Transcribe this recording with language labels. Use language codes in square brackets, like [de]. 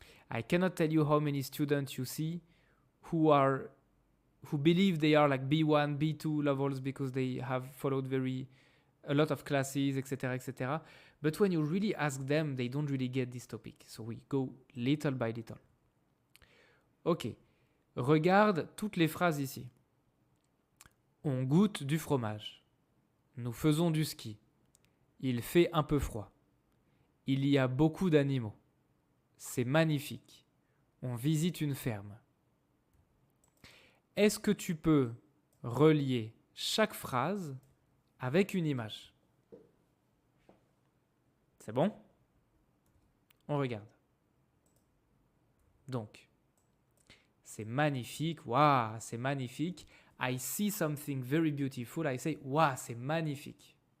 [en] I cannot tell you how many students you see who believe they are like B1, B2 levels because they have followed a lot of classes, etc., etc. But when you really ask them, they don't really get this topic. So we go little by little. Ok. [fr] Regarde toutes les phrases ici. On goûte du fromage. Nous faisons du ski. Il fait un peu froid. Il y a beaucoup d'animaux. C'est magnifique. On visite une ferme. Est-ce que tu peux relier chaque phrase avec une image? C'est bon? On regarde. Donc, c'est magnifique. Waouh, c'est magnifique. [en] I see something very beautiful. I say, [fr] waouh, c'est magnifique.